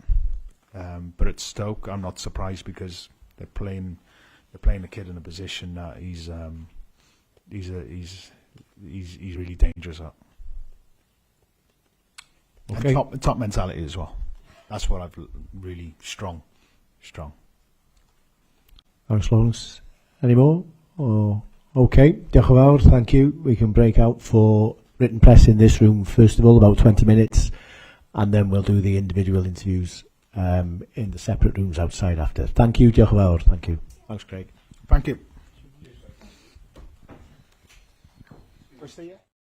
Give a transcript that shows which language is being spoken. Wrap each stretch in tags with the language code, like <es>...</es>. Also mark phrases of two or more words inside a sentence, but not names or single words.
<en>But at Stoke, I'm not surprised because they're playing the kid in a position that he's really dangerous at. Okay. And top mentality as well. That's what I've really strong. Thanks, Lawrence. Any more? Or okay,</en> <cy>diolch yn fawr,</cy> <en>thank you. We can break out for written press in this room first of all, about 20 minutes, and then we'll do the individual interviews in the separate rooms outside after. Thank you,</en> <cy>diolch yn fawr,</cy> <en>thank you. Thanks, Craig. Thank you. Stay here?</en>